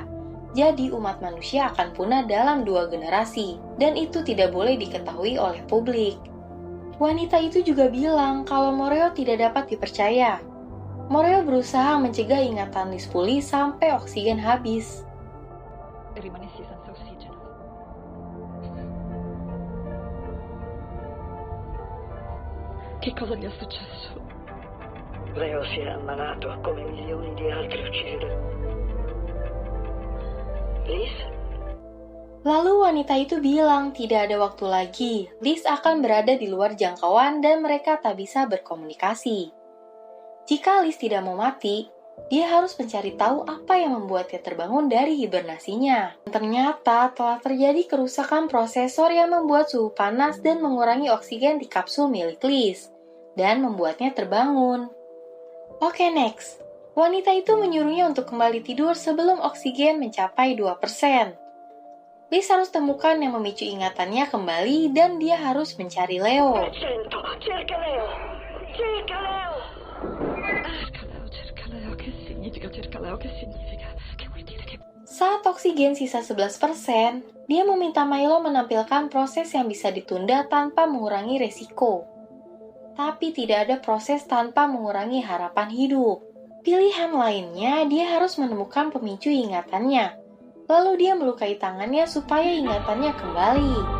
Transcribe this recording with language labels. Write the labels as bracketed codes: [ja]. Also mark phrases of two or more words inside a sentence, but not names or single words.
[id] Jadi umat manusia akan punah dalam 2 generasi, dan itu tidak boleh diketahui oleh publik. Wanita itu juga bilang kalau Moreo tidak dapat dipercaya. Moreo berusaha mencegah ingatan Liz pulih sampai oksigen habis. [it] Rimanessi senza ossigeno. Che cosa gli è successo? Leo si è ammalato come milioni di altri uccisi da... Liz? [id] Lalu wanita itu bilang tidak ada waktu lagi. Liz akan berada di luar jangkauan dan mereka tak bisa berkomunikasi. Jika Liz tidak mau mati, dia harus mencari tahu apa yang membuatnya terbangun dari hibernasinya. Ternyata telah terjadi kerusakan prosesor yang membuat suhu panas dan mengurangi oksigen di kapsul milik Liz, dan membuatnya terbangun. Oke, next. Wanita itu menyuruhnya untuk kembali tidur sebelum oksigen mencapai 2%. Liz harus temukan yang memicu ingatannya kembali dan dia harus mencari Leo. [it] Cerca Leo! Cerca Leo! Cerca Leo, che significa cerca Leo, che significa? Che vuol dire che... [id] Saat oksigen sisa 11%, dia meminta Milo menampilkan proses yang bisa ditunda tanpa mengurangi resiko. Tapi tidak ada proses tanpa mengurangi harapan hidup. Pilihan lainnya, dia harus menemukan pemicu ingatannya. Lalu dia melukai tangannya supaya ingatannya kembali.